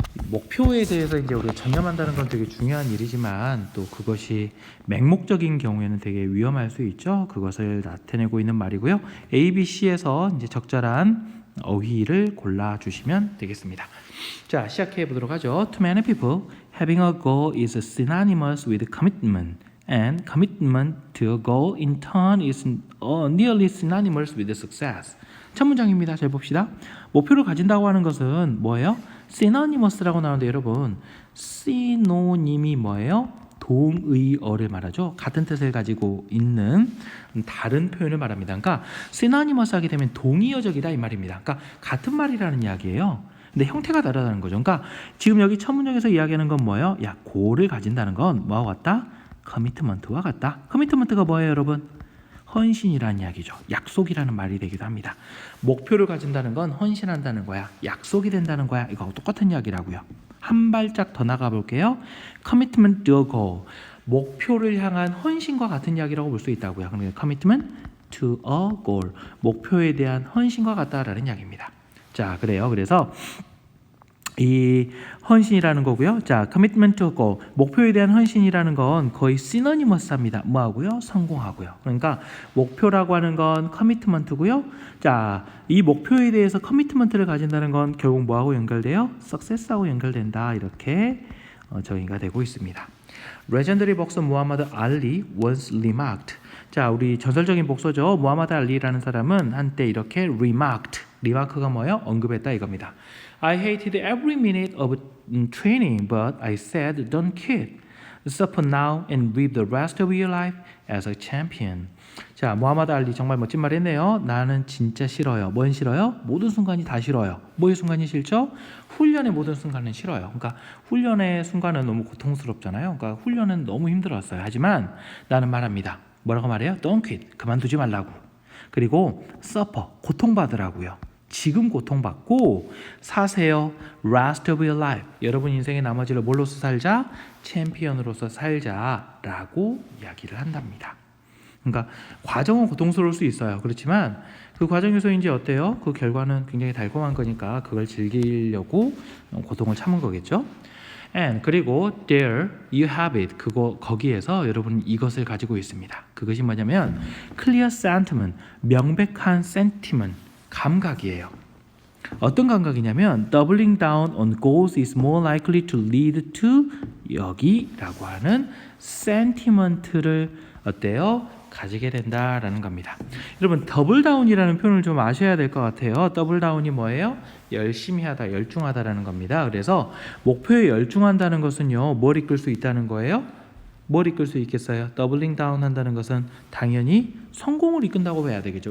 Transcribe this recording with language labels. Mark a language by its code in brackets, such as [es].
[ko] 목표에 대해서 이제 우리가 전념한다는 건 되게 중요한 일이지만 또 그것이 맹목적인 경우에는 되게 위험할 수 있죠. 그것을 나타내고 있는 말이고요. A, B, C에서 이제 적절한 어휘를 골라주시면 되겠습니다. 자, 시작해 보도록 하죠. [en] To many people, having a goal is synonymous with commitment, and commitment to a goal in turn is nearly synonymous with success. [ko] 첫 문장입니다. 잘 봅시다. 목표를 가진다고 하는 것은 뭐예요? synonymous라고 나오는데 여러분, synonym이 뭐예요? 동의어를 말하죠. 같은 뜻을 가지고 있는 다른 표현을 말합니다. 그러니까 synonymous 하게 되면 동의어적이다 이 말입니다. 그러니까 같은 말이라는 이야기예요. 근데 형태가 다르다는 거죠. 그러니까 지금 여기 첫 문장에서 이야기하는 건 뭐예요? 야, 고를 가진다는 건 뭐와 같다? 커미트먼트와 같다. 커미트먼트가 뭐예요, 여러분? 헌신이라는 이야기죠. 약속이라는 말이 되기도 합니다. 목표를 가진다는 건 헌신한다는 거야. 약속이 된다는 거야. 이거 똑같은 이야기라고요. 한 발짝 더 나가 볼게요. [en] Commitment to a goal. [ko] 목표를 향한 헌신과 같은 이야기라고 볼 수 있다고요. 그러니까 [en] Commitment to a goal. [ko] 목표에 대한 헌신과 같다라는 이야기입니다. 자, 그래요. 그래서 이 헌신이라는 거고요. [en] 자, commitment to goal. [ko] 목표에 대한 헌신이라는 건 거의 synonymous합니다. 뭐하고요? 성공하고요. 그러니까 목표라고 하는 건 commitment고요. 자, 이 목표에 대해서 commitment를 가진다는 건 결국 뭐하고 연결돼요? success하고 연결된다. 이렇게 정의가 되고 있습니다. [en] Legendary boxer 무하마드 알리 once remarked. [ko] 자, 우리 전설적인 복서죠. 무하마드 알리라는 사람은 한때 이렇게 remarked. 리마크가 뭐예요? 언급했다 이겁니다. [en] I hated every minute of training, but I said, don't quit. Suffer now and live the rest of your life as a champion. [ko] 자, 무하마드 알리 정말 멋진 말 했네요. 나는 진짜 싫어요. 뭔 싫어요? 모든 순간이 다 싫어요. 뭐의 순간이 싫죠? 훈련의 모든 순간은 싫어요. 그러니까 훈련의 순간은 너무 고통스럽잖아요. 그러니까 훈련은 너무 힘들었어요. 하지만 나는 말합니다. 뭐라고 말해요? [en] Don't quit. [ko] 그만두지 말라고. 그리고 suffer. 고통받으라고요. 지금 고통받고 사세요. [en] Rest of your life. [ko] 여러분 인생의 나머지를 뭘로서 살자? 챔피언으로서 살자라고 이야기를 한답니다. 그러니까 과정은 고통스러울 수 있어요. 그렇지만 그 과정에서 이제 어때요? 그 결과는 굉장히 달콤한 거니까 그걸 즐기려고 고통을 참은 거겠죠. [en] And [ko] 그리고 [en] there you have it. [ko] 거기에서 여러분은 이것을 가지고 있습니다. 그것이 뭐냐면 [en] clear sentiment, [ko] 명백한 sentiment, 감각이에요. 어떤 감각이냐면 [en] doubling down on goals is more likely to lead to [ko] 여기라고 하는 [en] sentiment를 [ko] 어때요? 가지게 된다라는 겁니다. 여러분 더블 다운이라는 표현을 좀 아셔야 될 것 같아요. 더블 다운이 뭐예요? 열심히 하다, 열중하다라는 겁니다. 그래서 목표에 열중한다는 것은요, 뭘 이끌 수 있다는 거예요? 뭘 이끌 수 있겠어요? 더블링 다운 한다는 것은 당연히 성공을 이끈다고 해야 되겠죠.